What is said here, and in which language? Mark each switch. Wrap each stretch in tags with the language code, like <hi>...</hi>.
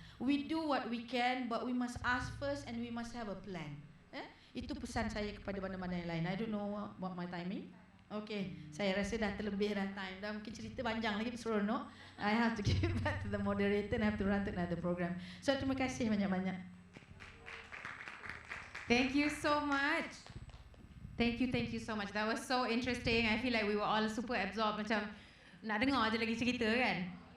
<en>We do what we can, but we must ask first and we must have a plan.</en> <ms>Itu pesan saya kepada bandar-bandar yang lain.</ms> <en>I don't know what my timing. Okay,</en> <ms>saya rasa dah terlebih dah time. Dah mungkin cerita panjang lagi, seronok.</ms> <en>I have to give back to the moderator and I have to run to another program.</en> <ms>So terima kasih banyak-banyak.</ms> <en>Thank you so much. Thank you so much. That was so interesting. I feel like we were all super absorbed,</en> <ms>macam nak dengar je lagi cerita kan.</ms>